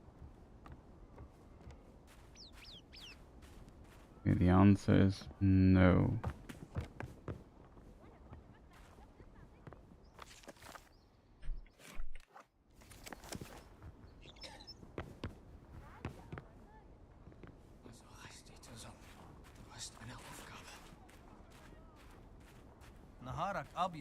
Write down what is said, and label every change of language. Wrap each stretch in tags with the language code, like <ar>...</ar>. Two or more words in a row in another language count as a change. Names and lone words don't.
<en>Okay, the answer is no.</en> <de>Also reiß dich zusammen. Du hast eine Aufgabe.</de> <ar>نهارك ابيض.</ar>